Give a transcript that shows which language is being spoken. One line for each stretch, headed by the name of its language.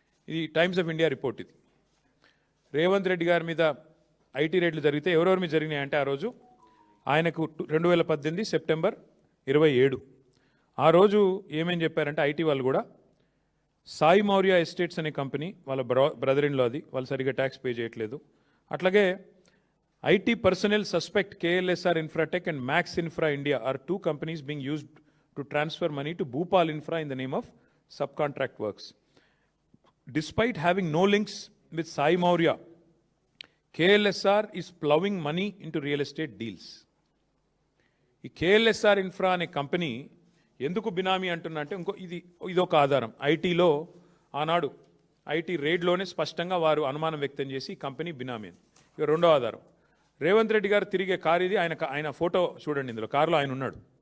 Telugu: ఇది times of India report. ఇది రేవంత్ రెడ్డి గారి మీద ఐటీ రైడ్లు జరిగితే ఎవరెవరి మీద జరిగినాయంటే, ఆ రోజు ఆయనకు 2018 సెప్టెంబర్ 27 ఆ రోజు ఏమేం చెప్పారంటే, ఐటీ వాళ్ళు కూడా సాయి మౌర్య ఎస్టేట్స్ అనే కంపెనీ, వాళ్ళ బ్రదర్ ఇన్ లో, అది వాళ్ళు సరిగ్గా ట్యాక్స్ పే చేయట్లేదు. అట్లాగే
English: IT personnel suspect KLSR Infratech and Max Infra India are 2 companies being used to transfer money to Bhupal Infra in the name of sub contract works. Despite having no links with Sai Maurya, KLSR is plowing money into real estate deals.
Telugu: ఈ KLSR infra అనే company ఎందుకు బినామీ అంటున్నా అంటే, ఇదొక ఆధారం. ఐటీలో ఆనాడు IT రేడ్లోనే స్పష్టంగా వారు అనుమానం వ్యక్తం చేసి ఈ కంపెనీ బినామీ అని. ఇక రెండో ఆధారం, రేవంత్ రెడ్డి గారు తిరిగే కారు ఇది. ఆయన ఫోటో చూడండి, ఇందులో కారులో ఆయన ఉన్నాడు.